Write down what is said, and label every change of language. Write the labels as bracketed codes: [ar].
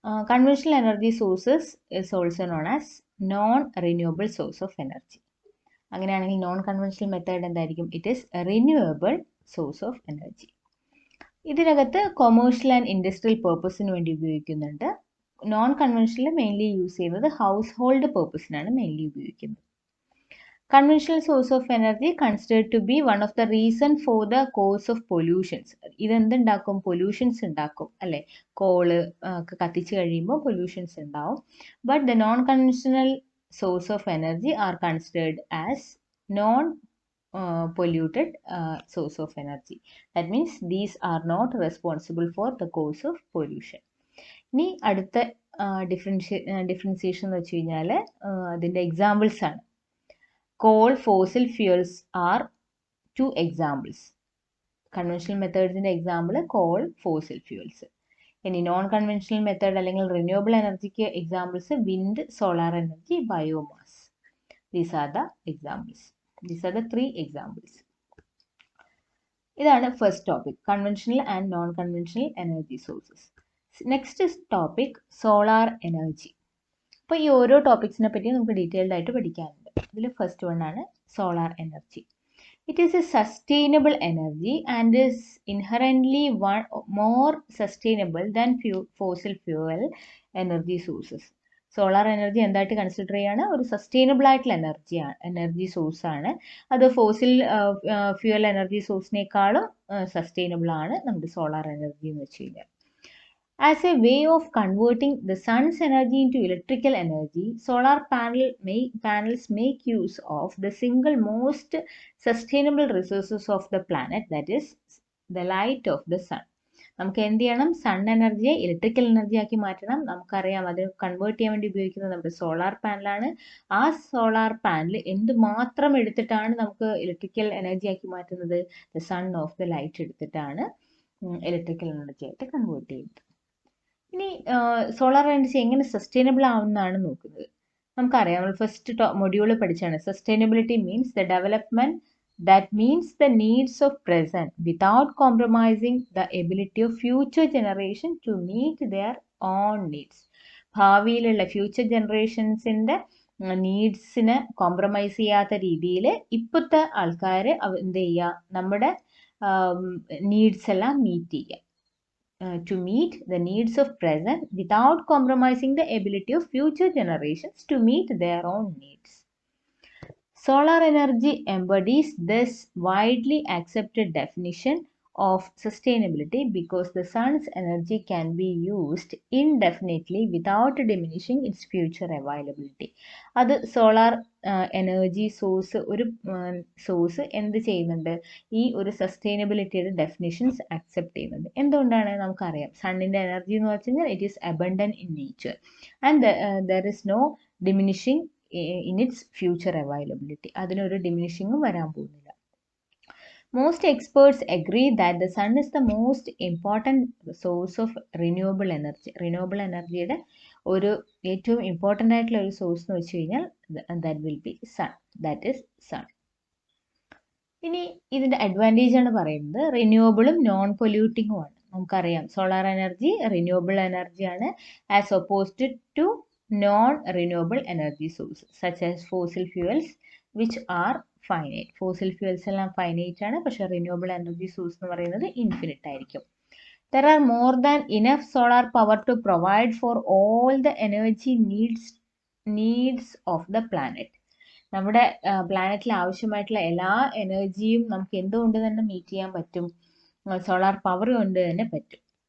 [en] Conventional energy sources is also known as non renewable source of energy. [ml] അങ്ങനെയാണെങ്കിൽ non conventional method എന്തായിരിക്കും? [en] It is renewable source of energy. [ml] ഇതിനകത്ത് commercial and industrial പേർപ്പസിന് വേണ്ടി ഉപയോഗിക്കുന്നുണ്ട്. Non conventional mainly use ചെയ്യുന്നത് house hold പേർപ്പസിനാണ് mainly ഉപയോഗിക്കുന്നത്. [en] Conventional source of energy considered to be one of the reason for the cause of pollutions. [ml] ഇതെന്തുണ്ടാക്കും? Pollutions ഉണ്ടാക്കും അല്ലേ. Call ഒക്കെ കത്തിച്ച് കഴിയുമ്പോൾ പൊല്യൂഷൻസ് ഉണ്ടാവും. [en] But the non conventional source of energy are considered as non polluted source of energy. That means these are not responsible for the cause of pollution. [ml] ഇനി അടുത്ത differentiation എന്ന് വെച്ച് കഴിഞ്ഞാൽ അതിൻ്റെ എക്സാമ്പിൾസ് ആണ്. [en] Coal, fossil fuels are two examples. Conventional methods in example coal, fossil fuels. [ml] ഇനി non conventional method അല്ലെങ്കിൽ renewable എനർജിക്ക് examples wind, solar energy, biomass. [en] These are the examples. These are the 3 examples. [ml] ഇതാണ് first topic, conventional and non conventional energy sources. Next topic solar energy. അപ്പോൾ ഈ ഓരോ ടോപ്പിക്സിനെ പറ്റി നമുക്ക് detailed ആയിട്ട് പഠിക്കാനുണ്ട്. ഇതിൽ ഫസ്റ്റ് വൺ ആണ് solar energy. [en] It is a sustainable energy and is inherently more sustainable than fossil fuel energy sources. [ml] Solar energy എന്തായിട്ട് കൺസിഡർ ചെയ്യാണ്? ഒരു സസ്റ്റൈനബിൾ ആയിട്ടുള്ള എനർജി സോഴ്സ് ആണ്. അത് ഫോസിൽ ഫ്യൂവൽ എനർജി സോഴ്സിനേക്കാളും സസ്റ്റൈനബിൾ ആണ് നമ്മുടെ സോളാർ എനർജി എന്ന് വെച്ച് കഴിഞ്ഞാൽ. [en] As a way of converting the sun's energy into electrical energy, solar panels make use of the single most sustainable resources of the planet, that is the light of the sun. [ml] നമുക്ക് എന്ത് ചെയ്യണം? Sun എനർജിയെ electrical energy ആക്കി മാറ്റണം. നമുക്കറിയാം അത് convert ചെയ്യാൻ വേണ്ടി ഉപയോഗിക്കുന്നത് നമ്മുടെ സോളാർ പാനലാണ്. ആ സോളാർ പാനൽ എന്തുമാത്രം എടുത്തിട്ടാണ് നമുക്ക് ഇലക്ട്രിക്കൽ എനർജി ആക്കി മാറ്റുന്നത്? The son of the light എടുത്തിട്ടാണ് ഇലക്ട്രിക്കൽ എനർജി ആയിട്ട് കൺവേർട്ട് ചെയ്യുന്നത്. ഇനി സോളാർ എനർജി എങ്ങനെ സസ്റ്റൈനബിൾ ആവുന്നതാണ് നോക്കുന്നത്. നമുക്കറിയാം, നമ്മൾ ഫസ്റ്റ് മൊഡ്യൂള് പഠിച്ചാണ് [en] Sustainability means the development that means the needs of present without compromising the ability of future generation to meet their own needs. [ml] ഭാവിയിലുള്ള future ജനറേഷൻസിൻ്റെ നീഡ്സിനെ compromise ചെയ്യാത്ത രീതിയിൽ ഇപ്പോഴത്തെ ആൾക്കാർ എന്ത് ചെയ്യുക? നമ്മുടെ നീഡ്സ് എല്ലാം മീറ്റ് ചെയ്യുക. [en] To meet the needs of present without compromising the ability of future generations to meet their own needs. Solar energy embodies this widely accepted definition of sustainability because the sun's energy can be used indefinitely without diminishing its future availability. [ml] അത് solar energy source ഒരു source എന്ത് ചെയ്യുന്നുണ്ട്, ഈ ഒരു സസ്റ്റൈനബിലിറ്റിയുടെ definitions accept ചെയ്യുന്നുണ്ട്. എന്തുകൊണ്ടാണ് നമുക്കറിയാം, സണ്ണിൻ്റെ energy എന്ന് വെച്ച് കഴിഞ്ഞാൽ [en] It is abundant in nature and there is no diminishing in its future availability. [ml] അതിനൊരു ഡിമിനിഷിങ്ങും വരാൻ പോകുന്നില്ല. [en] Most experts agree that the sun is the most important source of renewable energy. [ml] Renewable energyയുടെ ഒരു ഏറ്റവും ഇമ്പോർട്ടൻ്റ് ആയിട്ടുള്ള ഒരു സോഴ്സ് എന്ന് വെച്ച് കഴിഞ്ഞാൽ [en] that will be sun. That is sun. [ml] ഇനി ഇതിൻ്റെ അഡ്വാൻറ്റേജ് ആണ് പറയുന്നത്, റിന്യൂവബിളും നോൺ പൊല്യൂട്ടിങ്ങുമാണ്. നമുക്കറിയാം സോളാർ എനർജി റിന്യൂവബിൾ എനർജിയാണ് [en] As opposed to non renewable energy source such as fossil fuels which are finite. [ml] Fossil fuels എല്ലാം ഫൈനൈറ്റ് ആണ്, പക്ഷേ റിന്യൂവബിൾ എനർജി സോഴ്സ് എന്ന് പറയുന്നത് ഇൻഫിനിറ്റ് ആയിരിക്കും. [en] There are more than enough solar power to provide for all the energy needs of the planet. [ml] നമ്മുടെ പ്ലാനറ്റിൽ ആവശ്യമായിട്ടുള്ള എല്ലാ എനർജിയും നമുക്ക് എന്തുകൊണ്ട് തന്നെ മീറ്റ് ചെയ്യാൻ പറ്റും, സോളാർ പവർ കൊണ്ട് തന്നെ പറ്റും.